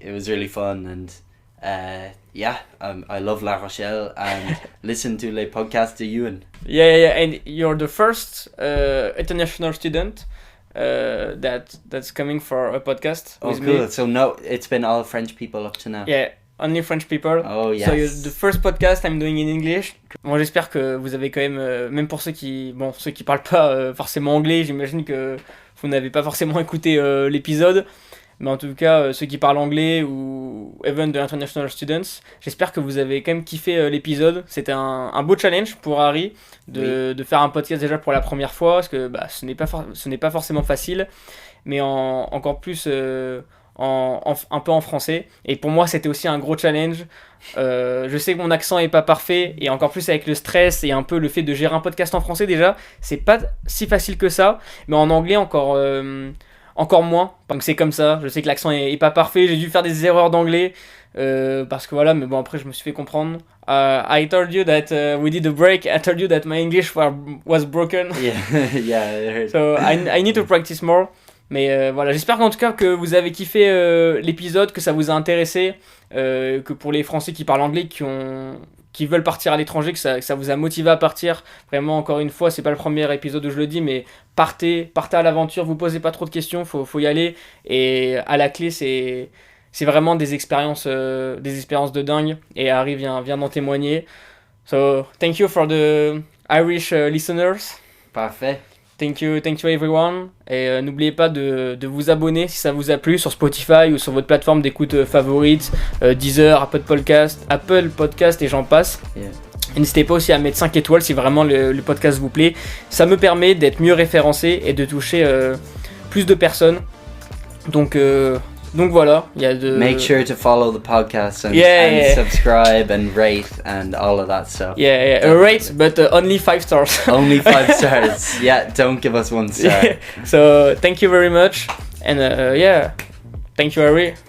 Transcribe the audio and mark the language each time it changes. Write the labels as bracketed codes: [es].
[en] It was really fun, and I love La Rochelle and listen to Les Podcasts de Youenn. Yeah, and you're the first international student that's coming for a podcast with cool. me. So no, it's been all French people up to now. Yeah, only French people. Oh yes. So you're the first podcast I'm doing in English. [fr] Bon, j'espère que vous avez quand même, même pour ceux qui parlent pas forcément anglais, j'imagine que vous n'avez pas forcément écouté l'épisode. Mais en tout cas, ceux qui parlent anglais ou [en] even the international students, [fr] j'espère que vous avez quand même kiffé l'épisode. C'était un beau challenge pour Harry de faire un podcast déjà pour la première fois, parce que ce n'est pas forcément facile, mais encore plus un peu en français. Et pour moi, c'était aussi un gros challenge. Je sais que mon accent est pas parfait, et encore plus avec le stress et un peu le fait de gérer un podcast en français déjà, c'est pas si facile que ça, mais en anglais encore moins, donc c'est comme ça. Je sais que l'accent est pas parfait, j'ai dû faire des erreurs d'anglais, parce que voilà, mais bon, après je me suis fait comprendre. [en] I told you that we did a break, I told you that my English was broken. Yeah, I heard. So I need to practice more. [fr] Mais voilà, j'espère qu'en tout cas que vous avez kiffé l'épisode, que ça vous a intéressé, que pour les Français qui parlent anglais, qui veulent partir à l'étranger, que ça vous a motivé à partir. Vraiment, encore une fois, c'est pas le premier épisode où je le dis, mais partez à l'aventure, vous posez pas trop de questions, faut y aller, et à la clé c'est vraiment des expériences de dingue, et Harry vient d'en témoigner. [en] So thank you for the Irish listeners. [fr] Parfait. [en] Thank you everyone, [fr] et n'oubliez pas de vous abonner si ça vous a plu sur Spotify ou sur votre plateforme d'écoute favorite, Deezer, Apple Podcast et j'en passe. [en] Yeah. [fr] Et n'hésitez pas aussi à mettre 5 étoiles si vraiment le podcast vous plaît. Ça me permet d'être mieux référencé et de toucher plus de personnes. Donc voilà, il y a de... [en] Make sure to follow the podcast and subscribe and rate and all of that stuff. Yeah, rate, but only 5 stars. Only 5 stars. Yeah, don't give us 1 star. Yeah. So thank you very much, and thank you, Harry.